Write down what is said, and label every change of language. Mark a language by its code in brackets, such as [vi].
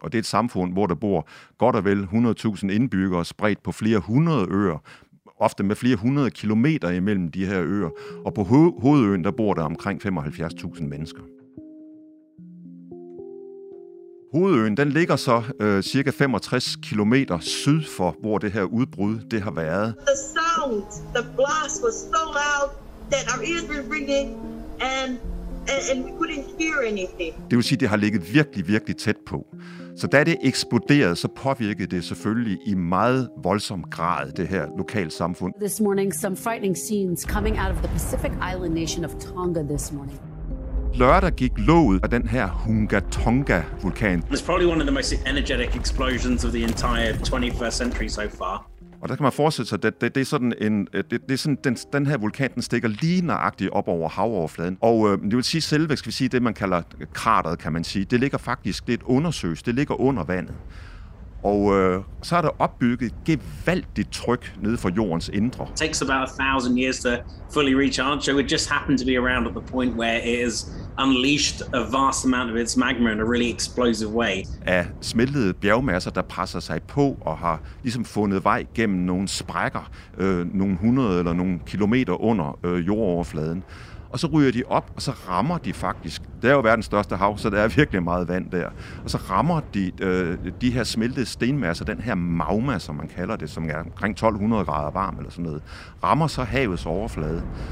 [da] Og det er et samfund, hvor der bor godt og vel 100.000 indbyggere spredt på flere hundrede øer, ofte med flere hundrede kilometer imellem de her øer. Og på hovedøen, der bor der omkring 75.000 mennesker. Hovedøen, den ligger så cirka 65 kilometer syd for, hvor det her udbrud, det har været. [en] The sound, the blast was so loud that our ears were ringing and we couldn't hear anything. [da] Det vil sige, det har ligget virkelig, virkelig tæt på. Så da det eksploderede, så påvirkede det selvfølgelig i meget voldsom grad det her lokalsamfund. [en] This morning some frightening scenes coming out of the Pacific island nation of Tonga this morning. [da] Lørdag gik låget af den her Hunga Tonga vulkan. [en] It's probably one of the most energetic explosions of the entire 21st century so far. [da] Og der kan man forestille sig, at den her vulkan, den stikker lige nøjagtigt op over havoverfladen. Og det vil sige, selve, skal vi sige, det man kalder krateret, kan man sige, det ligger faktisk, det er et undersøs, det ligger under vandet. Og så er der opbygget gevaldigt tryk nede for jordens indre. [en] It takes about 1,000 years to fully recharge, so it just happened to be around at the point where it has unleashed a vast amount of its magma in a really explosive way. [da] Af smeltede bjergmasser, der presser sig på og har ligesom fundet vej gennem nogle sprækker, nogle hundrede eller nogle kilometer under jordoverfladen. Og så ryger de op, og så rammer de faktisk. Det er jo verdens største hav, så der er virkelig meget vand der. Og så rammer de her smeltede stenmasser, den her magma, som man kalder det, som er omkring 1200 grader varm eller sådan noget, rammer så havets overflade.